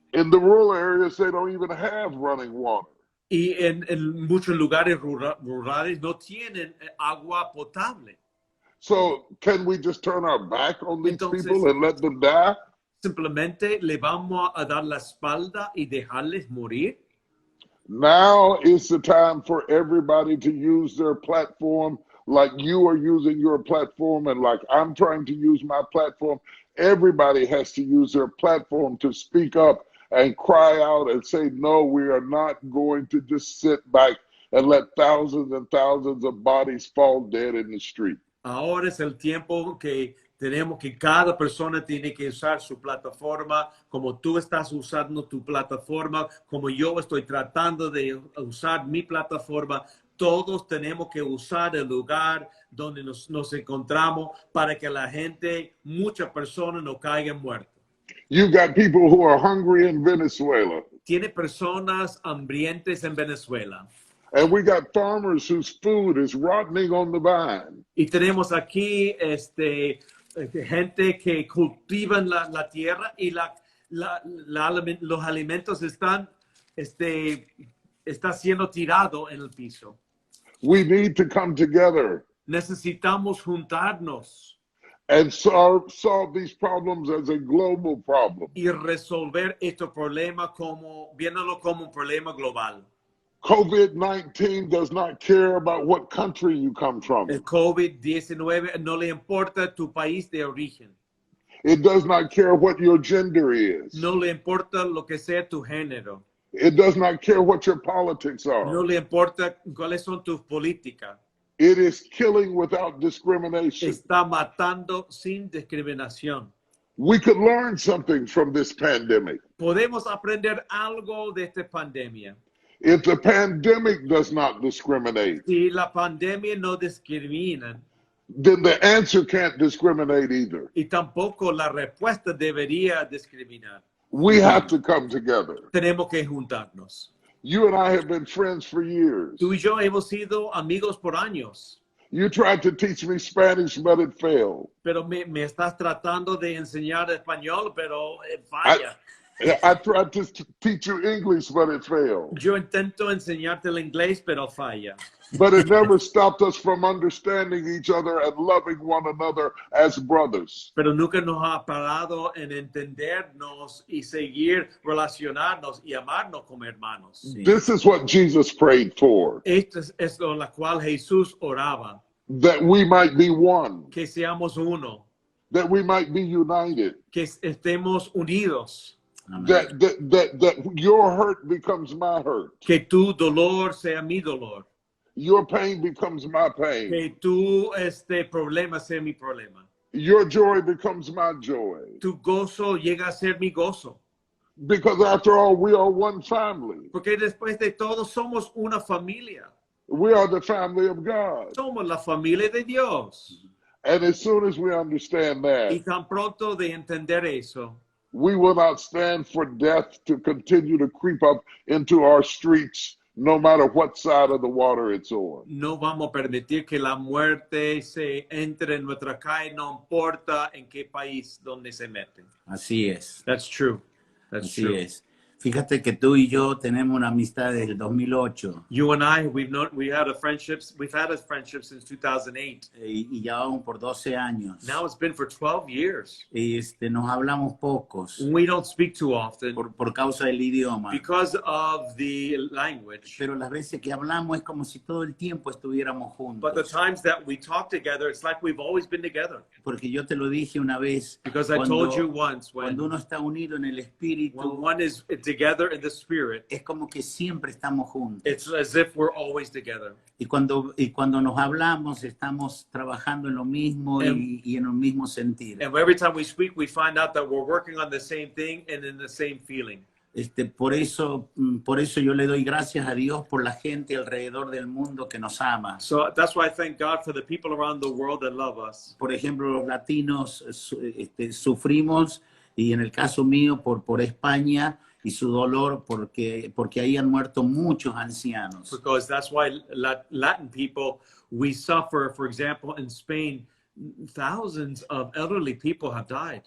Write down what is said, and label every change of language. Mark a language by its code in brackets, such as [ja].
[en] In the rural areas, they don't even have running water. [es] Y en muchos lugares rurales no tienen agua potable. [en] So can we just turn our back on these [es] Entonces, [en] people and let them die? [es] Simplemente le vamos a dar la espalda y dejarles morir. [en] Now is the time for everybody to use their platform like you are using your platform and like I'm trying to use my platform. Everybody has to use their platform to speak up and cry out and say, no, we are not going to just sit back and let thousands and thousands of bodies fall dead in the street. [es] Ahora es el tiempo que tenemos que cada persona tiene que usar su plataforma como tú estás usando tu plataforma, como yo estoy tratando de usar mi plataforma. Todos tenemos que usar el lugar donde nos encontramos para que la gente, muchas personas no caigan muertas. [en] You got people who are hungry in Venezuela. [es] Tiene personas hambrientes en Venezuela. [en] And we got farmers whose food is rotting on the vine. [es] Y tenemos aquí gente que cultivan la tierra y los alimentos están está siendo tirado en el piso. [en] We need to come together [es] Necesitamos juntarnos [en] and solve these problems as a global problem. [es] y resolver este problema viéndolo como un problema global. [en] COVID-19 does not care about what country you come from. [es] El COVID-19 no le importa tu país de origen. [en] It does not care what your gender is. [es] No le importa lo que sea tu género. [en] It does not care what your politics [es] No [en] are. [es] le importa cuáles son tus políticas. [en] It is killing without discrimination. [es] Está matando sin discriminación. [en] We could learn something from this pandemic. [es] Podemos aprender algo de esta pandemia. [en] If the pandemic does not discriminate, [es] Si la pandemia no discrimina [en] then the answer can't discriminate either. [es] y tampoco la respuesta debería discriminar. [en] We have to come together. [es] Tenemos que juntarnos. [en] You and I have been friends for years. [es] Tú y yo hemos sido amigos por años, [en] You tried to teach me Spanish, but it failed. [es] pero me estás tratando de enseñar español, pero falla. [en] I tried to teach you English, but it failed. [es] Yo intento enseñarte el inglés, pero falla. [en] But it never stopped us from understanding each other and loving one another as brothers. [es] Pero nunca nos ha parado en entendernos y seguir relacionarnos y amarnos como hermanos. [en] This is what Jesus prayed for, [es] Esto es lo la cual Jesús oraba, [en] that we might be one, [es] que seamos uno, [en] that we might be united. [es] que estemos unidos. Amén. [en] that your hurt becomes my hurt. [es] Que tu dolor sea mi dolor. [en] Your pain becomes my pain. [es] Que tu problema sea mi problema. [en] Your joy becomes my joy. [es] Tu gozo llega a ser mi gozo. [en] Because after all, we are one family. [es] Porque después de todo somos una familia. [en] We are the family of God. [es] Somos la familia de Dios. [en] And as soon as we understand [es] Y [en] that, [es] tan pronto de entender eso, [en] we will not stand for death to continue to creep up into our streets, no matter what side of the water it's on. [es] no vamos a permitir que la muerte se entre en nuestra calle, no importa en qué país donde se mete. Así es. [en] That's true. That's [es] Así [en] true. [es] es. Fíjate que tú y yo tenemos una amistad desde el 2008 [en] You and I, we've had a friendship since 2008. [es] y ya vamos por 12 años. [en] Now it's been for 12 years. [es] Nos hablamos pocos [en] We don't speak too often [es] por causa del idioma. [en] because of the language. [es] Pero las veces que hablamos es como si todo el tiempo estuviéramos [en] But the [es] juntos. [en] times that we talk together, it's like we've always been together. [es] Porque yo te lo dije una vez, [en] Because I told you once, [es] cuando uno está unido en el [en] when [es] espíritu, [en] one is together in the spirit, [es] es como que siempre estamos juntos. [en] it's as if we're always together. [es] Y cuando nos hablamos, estamos trabajando en lo mismo y en el mismo sentir. [en] And every time we speak, we find out that we're working on the same thing and in the same feeling. [es] Por eso yo le doy gracias a Dios por la gente alrededor del mundo que nos ama. [en] So that's why I thank God for the people around the world that love us. [es] Por ejemplo, los latinos sufrimos, y en el caso mío por España y su dolor, porque ahí han muerto muchos ancianos. [en] Because that's why Latin people, we suffer. For example, in Spain, thousands of elderly people have died.